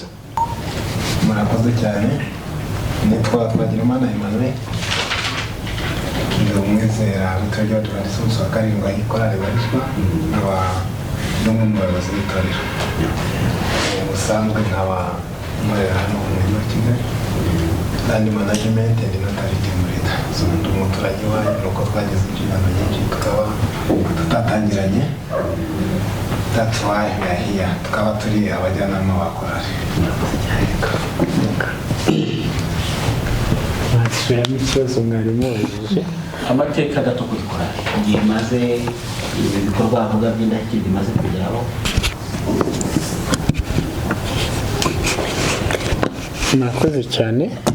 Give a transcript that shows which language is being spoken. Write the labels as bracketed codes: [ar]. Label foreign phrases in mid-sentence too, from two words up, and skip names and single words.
[rw] Murakoze cyane. Nitwa Twagirimana Emmanuel, ndi umwizera w'itorero ry'Abadivantisiti b'umunsi wa karindwi aho ikorali ibarizwa, nkaba n'umwe mu bayobozi b'itorero. Ubusanzwe nkaba nkorera hano mu mujyi wa Kigali, [en] land management and notarity [rw] muri leta. Ndi umuturage wanyu, nuko twagize inshingano nyinshi tukaba tutatangiranye. [en] That's why we are here. [rw] Tukaba turi abajyanama ba korali. Mwasubiramo ikibazo mwari mubajije? Amateka gato kuri korali, igihe maze ibikorwa avuga by'indashyikirwa bimaze kugeraho. Mwakoze cyane.